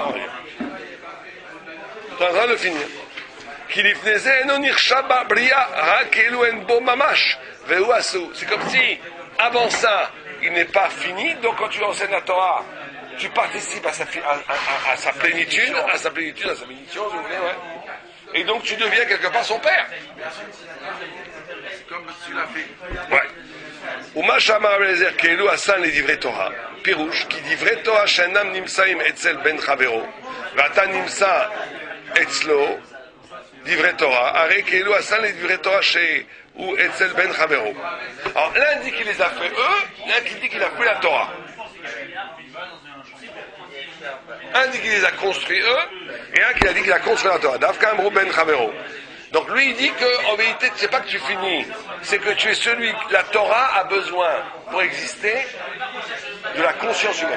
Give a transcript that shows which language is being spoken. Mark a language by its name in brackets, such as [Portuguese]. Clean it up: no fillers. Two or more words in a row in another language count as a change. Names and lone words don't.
[French] Tu es en train de le finir. C'est comme si, avant ça, il n'est pas fini. Donc quand tu enseignes la Torah, tu participes à sa plénitude, à sa bénédiction, si vous voulez, ouais. Et donc tu deviens quelque part son père. C'est comme si tu l'as fait. Ouais. [Hebrew] ומה שאמר רבי אליעזר כאילו עשן לדברי תורה, פירוש, כי דברי תורה שאינם נמצאים אצל בן חברו, ואתה נמצא אצלו, דברי Torah, הרי כאילו עשן לדברי Torah שהוא אצל בן חברו. [French] Alors, l'un dit qu'il les a fait eux, l'un qui dit qu'il a fait la Torah. Un dit qu'il les a construits eux, et un qui a dit qu'il a construit la Torah. [Hebrew] דווקא אמרו בן חברו. [French] Donc lui il dit qu'en vérité, c'est pas que tu finis, c'est que tu es celui que la Torah a besoin pour exister de la conscience humaine.